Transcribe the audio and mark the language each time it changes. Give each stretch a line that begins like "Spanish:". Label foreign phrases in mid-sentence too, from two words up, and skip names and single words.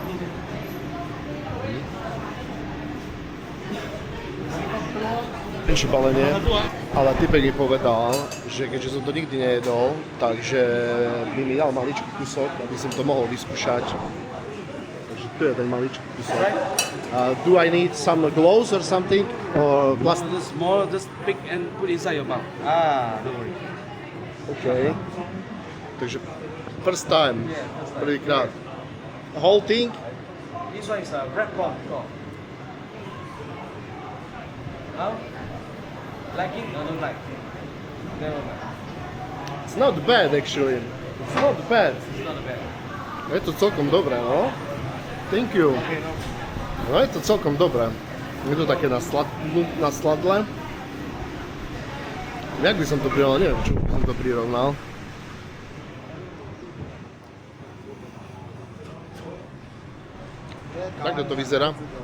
Slovak: Menšie balenie, ale typek mi povedal, že keďže som to nikdy nejedol, takže by mi dal maličký kusok, aby som to mohol vyskúšať. Takže tu je ten maličký kusok.
English: Do I need some gloves or something? Or plastic? The small, just pick and put inside your mouth. Don't worry. Okay.
Slovak: Takže
English: first time,
Slovak: prvýkrát.
English: The whole thing? This one is a red corn. Now, like it or don't like? Never mind. It's not bad actually. It's not bad. It's not bad.
Slovak: Je to celkom dobré,
English: no. Thank you. Okay, no.
Slovak: No je to celkom dobré. Je to také na sladle. Jak by som to prirovnal? Neviem, čo by som to prirovnal. Takto to vyzerá.